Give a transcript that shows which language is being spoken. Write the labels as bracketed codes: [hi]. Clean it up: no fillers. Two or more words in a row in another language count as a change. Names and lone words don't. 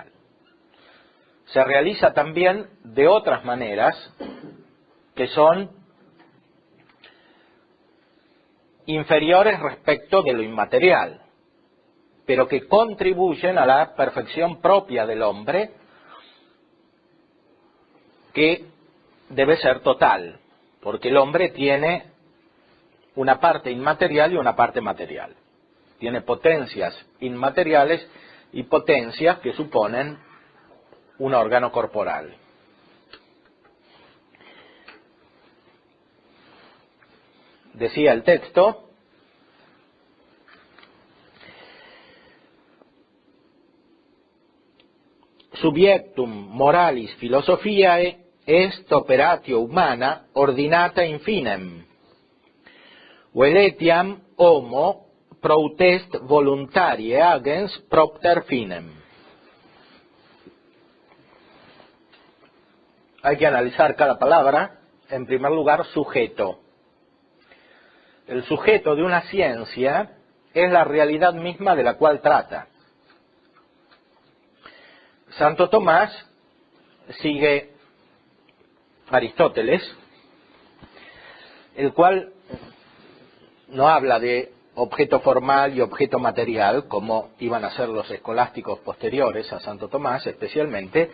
[es] Se realiza también de otras maneras que son inferiores respecto de lo inmaterial, pero que contribuyen a la perfección propia del hombre, que debe ser total, porque el hombre tiene una parte inmaterial y una parte material. Tiene potencias inmateriales y potencias que suponen un órgano corporal. Decía el texto: [la] Subjectum moralis philosophiae est operatio humana ordinata in finem, veletiam homo proutest voluntarie agens propter finem. [es] Hay que analizar cada palabra. En primer lugar, sujeto. El sujeto de una ciencia es la realidad misma de la cual trata. Santo Tomás sigue Aristóteles, el cual no habla de objeto formal y objeto material, como iban a ser los escolásticos posteriores a Santo Tomás especialmente.